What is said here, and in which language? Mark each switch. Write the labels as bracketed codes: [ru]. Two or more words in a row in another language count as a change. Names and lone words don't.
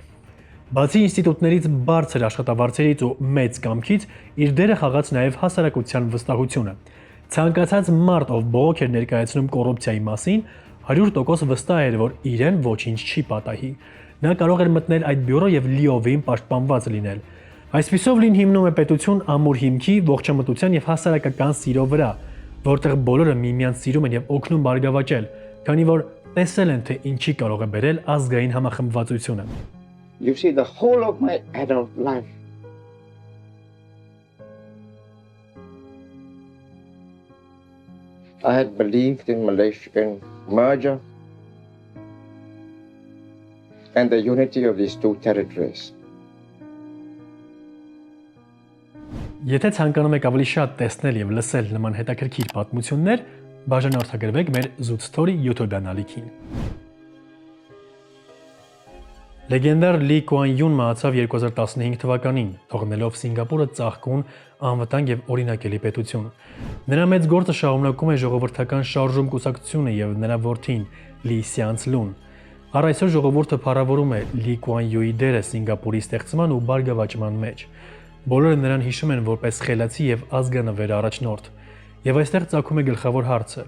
[hy] Բացի ինստիտուտներից բարձր աշխատավարձերից ու մեծ կամքից, իր դերը խաղաց նաեւ հասարակության վստահությունը։ Ցանկացած մարդ, ով բողոք էր ներկայացնում կոռուպցիայի մասին, 100% վստահ էր, որ իրեն ոչինչ չի պատահի։ Նա կարող էր մտնել այդ բյուրո եւ լիովին պաշտպանված լինել։ Այսպիսով Լին հիմնում է պետություն ամուր հիմքի, ողջամտության եւ հասարակական սիրո վրա, որտեղ բոլորը միմյանց սիրում են եւ օգնում բարգավաճել, քանի որ տեսել են, թե ինչի կարող է բերել ազգային համախմբվածությունը։ [en] You see, the whole of my adult life, I had believed in Malaysian merger and the unity of these two territories. [hy] Եթե ցանկանում եք ավելի շատ տեսնել եւ լսել նման հետաքրքիր պատմություններ, բաժանորդագրվեք մեր Zoot Story YouTube ալիքին։ Լեգենդար Լի Կուան Յուն մահացավ 2015 թվականին, թողնելով Սինգապուրը ծաղկուն, անվտանգ եւ օրինակելի պետություն։ Նրա մեծ գործը շարունակում է ժողովրդական շարժում կուսակցությունը եւ նրա որդին Լի Սյանց Լուն։ Առ այսօր ժողովուրդը փառավորում է Լի Կուան Յուի դերը Սինգապուրի ստեղծման ու բարգավաճման մեջ։ Բոլորը նրան հիշում են որպես խելացի եւ ազգանվեր առաջնորդ։ Եվ այստեղ ծագում է գլխավոր հարցը.